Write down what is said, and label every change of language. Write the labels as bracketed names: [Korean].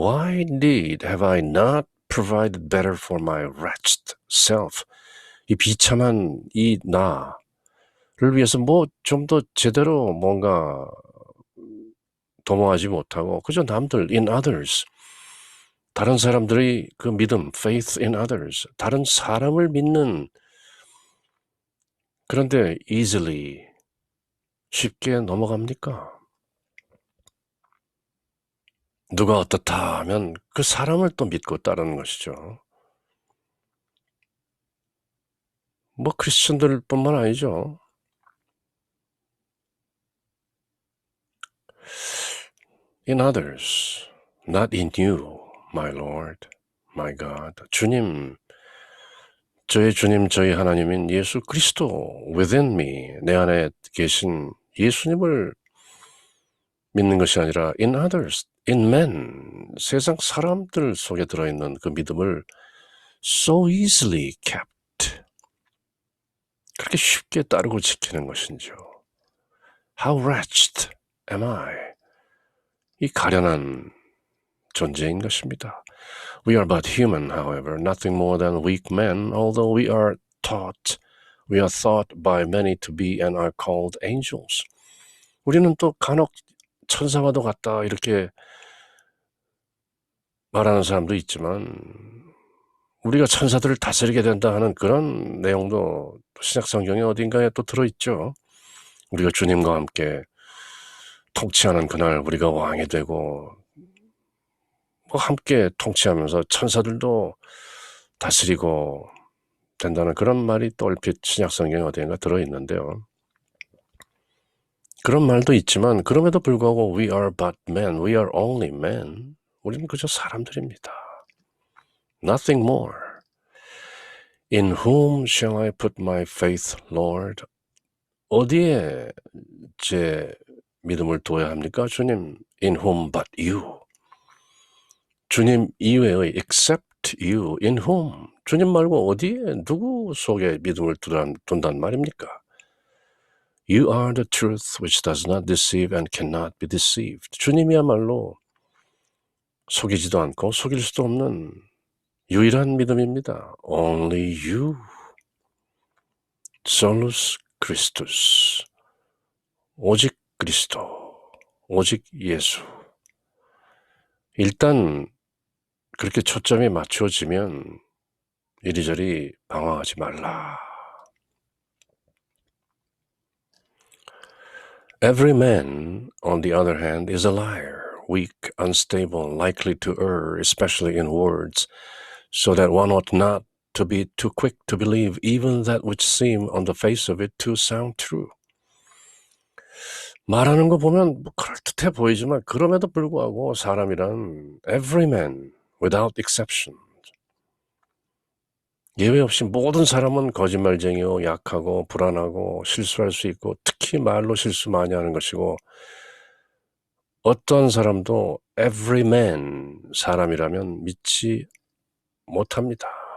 [English] Why indeed have I not provided better for my wretched self? [Korean] 이 비참한 이 나를 위해서 뭐 좀 더 제대로 뭔가 도모하지 못하고 그저 남들 [English] in others [Korean] 다른 사람들의 그 믿음 [English] faith in others [Korean] 다른 사람을 믿는 그런데 [English] easily [Korean] 쉽게 넘어갑니까? 누가 어떻다 하면 그 사람을 또 믿고 따르는 것이죠. 뭐 크리스천들뿐만 아니죠. [English] In others, not in you, my Lord, my God. [Korean] 주님, 저희 주님, 저희 하나님인 예수 그리스도 [English] within me, [Korean] 내 안에 계신 예수님을 믿는 것이 아니라 [English] in others, in men, [Korean] 세상 사람들 속에 들어있는 그 믿음을 [English] so easily kept, [Korean] 그렇게 쉽게 따르고 지키는 것인지요. [English] How wretched am I? [Korean] 이 가련한 존재인 것입니다. [English] We are but human, however, nothing more than weak men, although we are thought by many to be and are called angels. [Korean] 우리는 또 간혹 천사와도 같다 이렇게 말하는 사람도 있지만 우리가 천사들을 다스리게 된다 하는 그런 내용도 신약 성경에 어딘가에 또 들어있죠. 우리가 주님과 함께 통치하는 그날 우리가 왕이 되고 뭐 함께 통치하면서 천사들도 다스리고 된다는 그런 말이 또 얼핏 신약 성경에 어딘가 들어있는데요. 그런 말도 있지만 그럼에도 불구하고 [English] we are but men, we are only men. [Korean] 우리는 그저 사람들입니다. [English] Nothing more. In whom shall I put my faith, Lord? [Korean] 어디에 제 믿음을 둬야 합니까? [English] 주님, in whom but you. [Korean] 주님 이외의 [English] except you, in whom. [Korean] 주님 말고 어디에 누구 속에 믿음을 둔단 말입니까? [English] You are the truth which does not deceive and cannot be deceived. [Korean] 주님이야말로 속이지도 않고 속일 수도 없는 유일한 믿음입니다. [English] Only you. [Latin] Solus Christus. [Korean] 오직 그리스도. 오직 예수. 일단 그렇게 초점이 맞춰지면 이리저리 방황하지 말라. [English] Every man, on the other hand, is a liar, weak, unstable, likely to err, especially in words, so that one ought not to be too quick to believe even that which seem on the face of it to sound true. [Korean] 말하는 거 보면 뭐 그럴듯해 보이지만 그럼에도 불구하고 사람이란 [English] every man, without exception, [Korean] 예외 없이 모든 사람은 거짓말쟁이요, 약하고 불안하고 실수할 수 있고 특히 말로 실수 많이 하는 것이고 어떤 사람도 [English] every man, [Korean] 사람이라면 믿지 못합니다.